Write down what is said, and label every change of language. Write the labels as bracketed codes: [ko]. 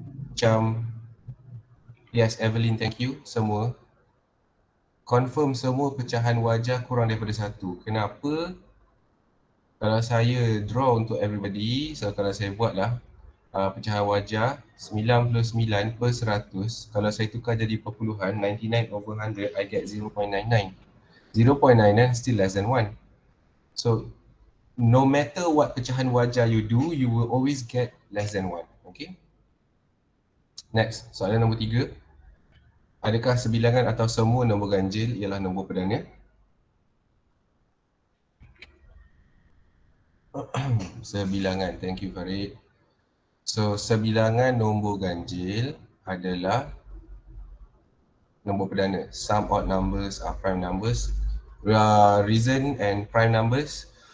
[en] Macam yes, Evelyn, thank you. [ms] Semua confirm semua pecahan wajah kurang daripada 1. Kenapa? Kalau saya draw untuk everybody, so kalau saya buatlah pecahan wajah 99/100, kalau saya tukar jadi perpuluhan 99/100, [en] I get 0.99. 0.99 still less than 1. So no matter what pecahan wajah you do, you will always get less than 1. [ms] Okay. Next, soalan nombor 3. Adakah sebilangan atau semua nombor ganjil ialah nombor perdana? Sebilangan, [en] thank you [ms] Farid. So sebilangan nombor ganjil adalah nombor perdana. [en] Some odd numbers are prime numbers. Reason and prime numbers.